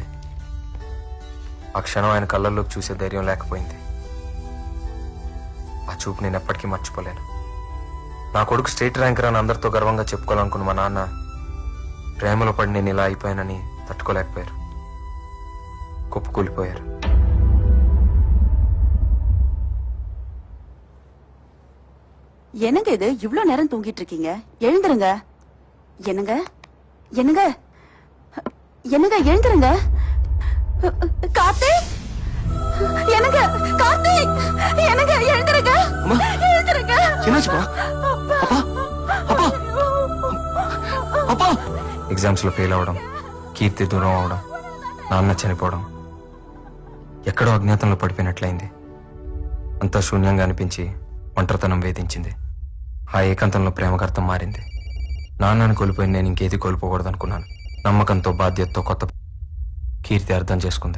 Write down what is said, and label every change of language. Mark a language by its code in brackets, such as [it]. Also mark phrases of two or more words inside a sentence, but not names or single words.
[te] ఆ క్షణం ఆయన కళ్ళల్లోకి చూసే ధైర్యం లేకపోయింది. ఆ చూపు నేను ఎప్పటికీ మర్చిపోలేను. నా కొడుకు స్టేట్ ర్యాంకర్ అని అందరితో గర్వంగా చెప్పుకోవాలనుకున్న మా నాన్న ప్రేమలో పడి నేను ఇలా అయిపోయానని తట్టుకోలేకపోయారు. కుప్పకూలిపోయారు. [ta] என்னங்க இது இவ்ளோ நேரம் தூங்கிட்டு இருக்கீங்க? எழுந்துருங்க. என்னங்க என்னங்க என்னங்க எழுந்துருங்க. கார்த்திக், என்னங்க கார்த்திக், என்னங்க எழுந்துருங்க. எழுந்துருங்க. என்னாச்சுப்பா? அப்பா அப்பா அப்பா. [te] ఎగ్జామ్స్ లో ఫెయిల్ అవడం, కీర్తి దూరం అవడం, నాన్న చనిపోవడం, ఎక్కడో అజ్ఞాతంలో పడిపోయినట్లయింది. అంతా శూన్యంగా అనిపించి ఒంటరితనం వేధించింది. ఆ ఏకాంతంలో ప్రేమకర్థం మారింది. నాన్నని కోల్పోయి నేను ఇంకేది కోల్పోకూడదు అనుకున్నాను. నమ్మకంతో, బాధ్యతతో కొత్త కీర్తి అర్థం చేసుకుంది.